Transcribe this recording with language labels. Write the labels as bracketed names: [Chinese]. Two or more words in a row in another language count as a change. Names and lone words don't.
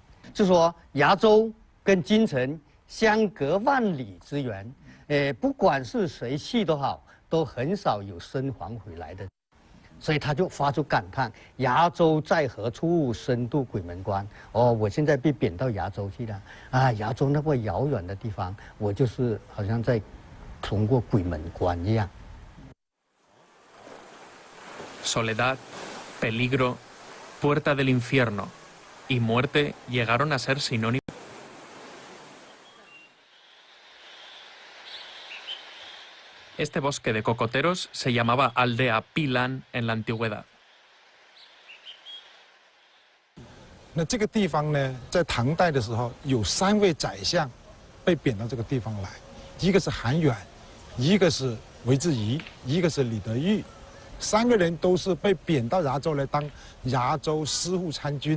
[Chinese] 就说崖州跟京城相隔万里之远，不管是谁去都好，都很少有生还回来的。所以他就发出感叹：“崖州在何处？深渡鬼门关。” 哦，我现在被贬到崖州去了啊！崖州那么遥远的地方，我就是好像在 [Spanish] Soledad, peligro, puerta del infierno. y muerte llegaron a ser sinónimos. Este bosque de cocoteros se llamaba Aldea Pilan en la antigüedad. [Chinese] 那这个地方呢，在唐代的时候，有3位宰相被贬到这个地方来，一个是韩远，一个是韦志仪，一个是李德裕，3个人都是被贬到崖州来当崖州司户参军。